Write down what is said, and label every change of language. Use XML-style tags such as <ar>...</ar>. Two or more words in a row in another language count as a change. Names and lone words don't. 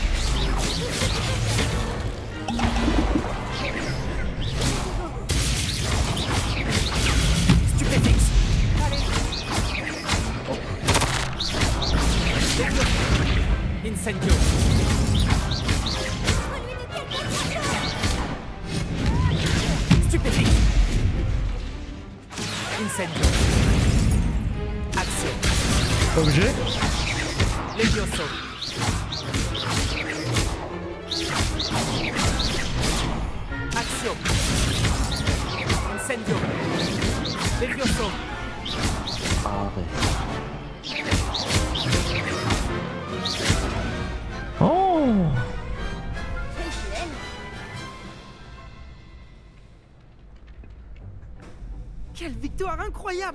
<fr>Stupéfixe. Incendio. Stupéfixe. Incendio. Action. Objet. Levioso. Action. Incendio. Levioso. Oh. Quelle victoire incroyable!</fr>